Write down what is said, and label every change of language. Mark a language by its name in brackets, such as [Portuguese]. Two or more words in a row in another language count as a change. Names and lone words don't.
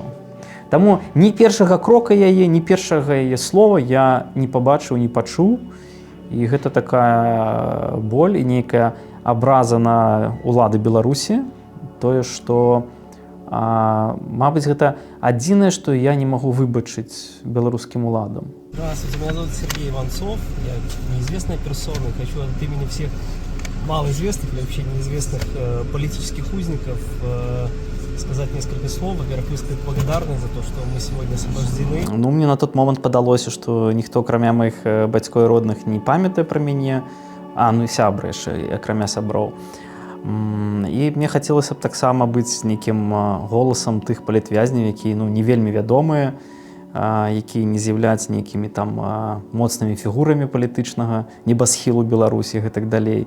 [Belarusian] Таму ні першага крока яе, ні першага яе слова я не пабачыў, не пачуў. І гэта такая боль і нейкая абраза на ўлады Беларусі. Тое, што, мабыць, гэта адзінае, што я не магу выбачыць беларускім уладам. [Russian] Здравствуйте, меня зовут Сергей Иванцов. Я неизвестная персона. Хочу от имени всех малоизвестных или вообще неизвестных политических узников сказать несколько слов. Во-первых, высказать благодарность за то, что мы сегодня освобождены. [Belarusian] Ну, мне на тот момент падалося, што ніхто, акрамя маіх бацькоў і родных, не памятае пра мяне, ну і сябры яшчэ, акрамя сяброў. І мне хацелася б таксама быць нейкім голасам тых палітвязняў, якія не вельмі вядомыя, якія не з'яўляюцца нейкімі там моцнымі фігурамі палітычнага небасхілу Беларусі і так далей.